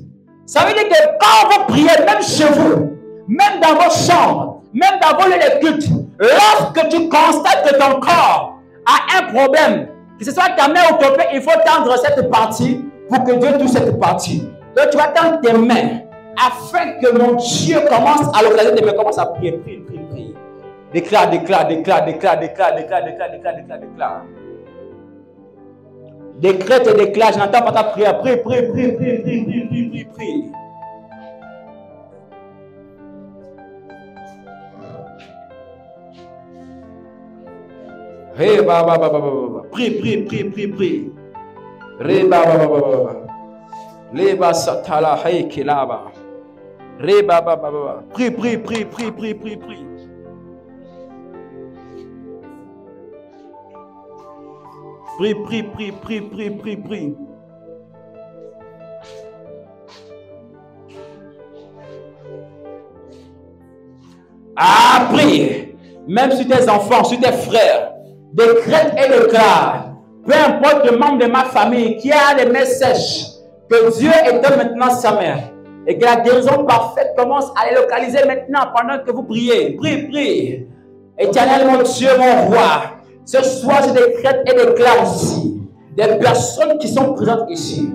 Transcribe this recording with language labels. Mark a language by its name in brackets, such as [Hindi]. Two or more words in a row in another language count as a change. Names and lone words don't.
[French] Ça veut dire que quand vous priez, même chez vous, même dans vos chambres, même dans vos lieux de culte, lorsque tu constates que ton corps a un problème, que ce soit ta main ou ton pied, il faut tendre cette partie pour que Dieu touche cette partie. Donc tu vas tendre tes mains afin que mon Dieu commence à localiser tes mains. Commence à prier, prie, prie, prie. Déclare, déclare, déclare, déclare, déclare, déclare, déclare, déclare, déclare, déclare. Décrète et déclare, je n'entends pas ta prière. Prie, prie, prie, prie, prie, prie, prie, prie, prie. Ré, ba, ba, ba, ba, ba, ba. Prie, prie, prie, prie, prie. Ré, ba, ba, ba, ba, ba. Ré, ba, satala, hey, kilaba. Ré, ba, ba, ba, ba. Prie, prie, prie, prie, prie, prie, prie. Prie, prie, prie, prie, prie, prie, prie. Ah, prie. Même sur tes enfants, sur tes frères. Décrète et déclare. Peu importe le membre de ma famille qui a les mains sèches, que Dieu éteint maintenant sa main. Et que la guérison parfaite commence à les localiser maintenant pendant que vous priez. Prie, prie. Éternel, mon Dieu, mon roi. Ce soir, je décrète et déclare ici des personnes qui sont présentes ici.